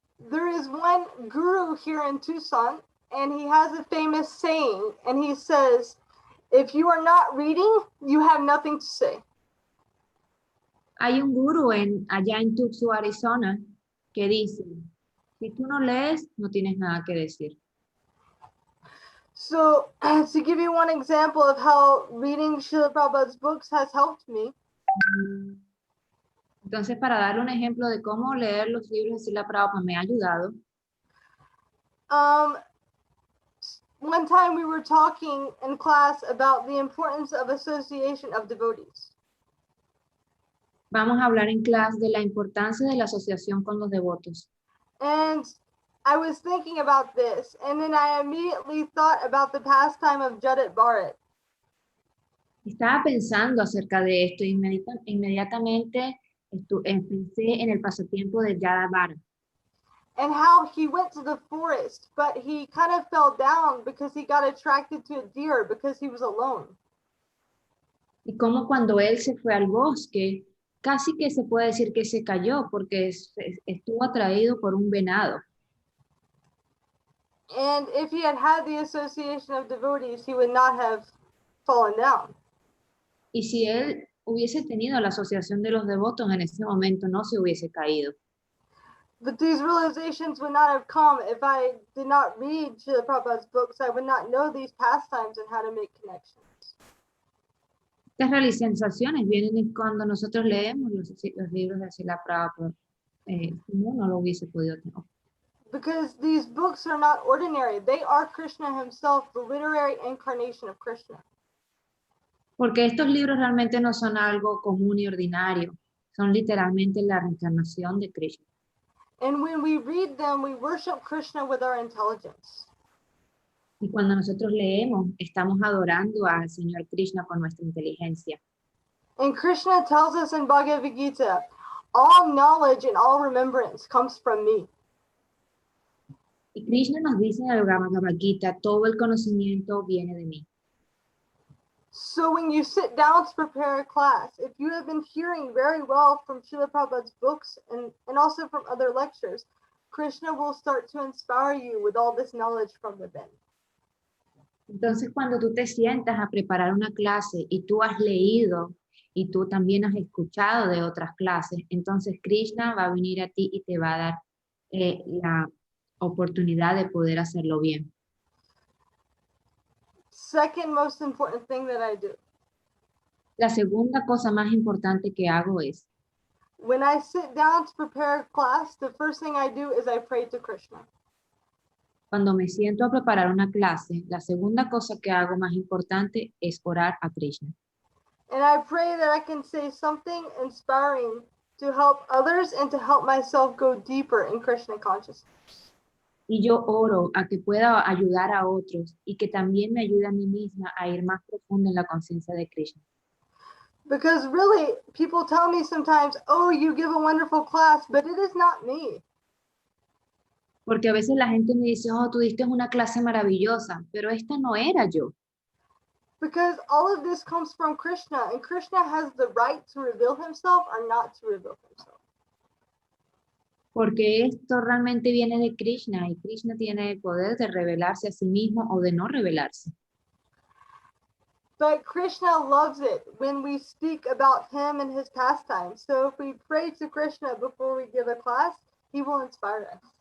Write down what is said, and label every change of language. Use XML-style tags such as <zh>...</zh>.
<en>There is one guru here in Tucson, and he has a famous saying, and he says, if you are not reading, you have nothing to say.</en> <es>Hay un gurú allá en Tucson, Arizona, que dice, si tú no lees, no tienes nada que decir.</es> <en>So, to give you one example of how reading Srila Prabhupada's books has helped me,</en> <es>entonces, para darle un ejemplo de cómo leer los libros de Srila Prabhupada me ha ayudado,</es> <en>one time we were talking in class about the importance of association of devotees.</en> <es>vamos a hablar en clase de la importancia de la asociación con los devotos.</es> <en>And I was thinking about this, and then I immediately thought about the pastime of Judit Bharat.</en> <es>Estaba pensando acerca de esto y inmediatamente pensé en el pasatiempo de Jada Bharat.</es> <en>And how he went to the forest, but he kind of fell down because he got attracted to a deer because he was alone.</en> <es>Y como cuando él se fue al bosque, casi que se puede decir que se cayó porque estuvo atraído por un venado.</es> <en>And if he had had the association of devotees, he would not have fallen down.</en> <es>Y si él hubiese tenido la asociación de los devotos, en ese momento no se hubiese caído.</es> <en>But these realizations would not have come if I did not read Srila Prabhupada's books. I would not know these pastimes and how to make connections.</en> <es>Estas realizaciones vienen cuando nosotros leemos los libros de Srila Prabhupada. Si no lo hubiese podido tener.</es> <en>Because these books are not ordinary. They are Krishna himself, the literary incarnation of Krishna.</en> <es>Porque estos libros realmente no son algo común y ordinario. Son literalmente la reencarnación de Krishna.</es> <en>And when we read them, we worship Krishna with our intelligence.</en> <es>Y cuando nosotros leemos, estamos adorando al Señor Krishna con nuestra inteligencia.</es> <en>And Krishna tells us in Bhagavad Gita, all knowledge and all remembrance comes from me.</en> <es>Y Krishna nos dice en el Bhagavad Gita, todo el conocimiento viene de mí.</es> <en>So when you sit down to prepare a class, if you have been hearing very well from Srila Prabhupada's books and also from other lectures, Krishna will start to inspire you with all this knowledge from within.</en> <es>Entonces, cuando tú te sientas a preparar una clase y tú has leído y tú también has escuchado de otras clases, entonces Krishna va a venir a ti y te va a dar la oportunidad de poder hacerlo bien.</es> <en>Second most important thing that I do.</en> <es>La segunda cosa más importante que hago es,</es> <en>when I sit down to prepare a class, the first thing I do is I pray to Krishna.</en> <es>cuando me siento a preparar una clase, la segunda cosa que hago más importante es orar a Krishna.</es> <en>And I pray that I can say something inspiring to help others and to help myself go deeper in Krishna consciousness.</en> <es>Y yo oro a que pueda ayudar a otros y que también me ayude a mí misma a ir más profundo en la conciencia de Krishna.</es> <en>Because really, people tell me sometimes, oh, you give a wonderful class, but it is not me.</en> <es>Porque a veces la gente me dice, oh, tú diste una clase maravillosa, pero esta no era yo.</es> <en>Because all of this comes from Krishna, and Krishna has the right to reveal himself or not to reveal himself.</en> <es>Porque esto realmente viene de Krishna y Krishna tiene el poder de revelarse a sí mismo o de no revelarse.</es> <en>But Krishna loves it when we speak about him and his pastimes. So if we pray to Krishna before we give a class, he will inspire us.</en>